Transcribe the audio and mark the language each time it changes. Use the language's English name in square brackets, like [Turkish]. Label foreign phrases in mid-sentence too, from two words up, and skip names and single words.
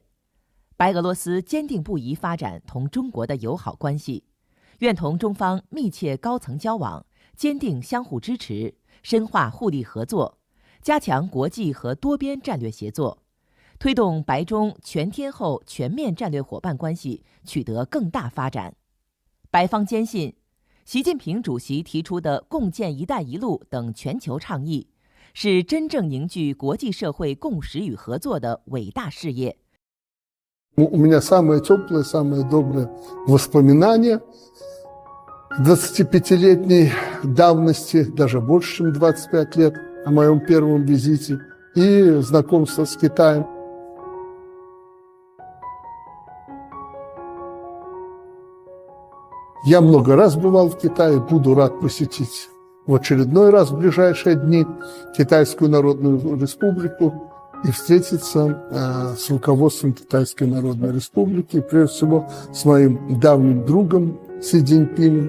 [Chinese] 白俄罗斯坚定不移发展同中国的友好关系，愿同中方密切高层交往，坚定相互支持，深化互利合作，加强国际和多边战略协作，推动白中全天候全面战略伙伴关系取得更大发展。白方坚信，习近平主席提出的共建“一带一路”等全球倡议，是真正凝聚国际社会共识与合作的伟大事业。 [Russian] У меня самое теплое, самое доброе воспоминание 25-летней давности, даже больше, чем 25 лет, о моем первом визите и знакомство с Китаем. Я много раз бывал в Китае, буду рад посетить в очередной раз в ближайшие дни Китайскую Народную Республику и встретиться с руководством Китайской Народной Республики, прежде всего с моим давним другом Си Цзиньпином.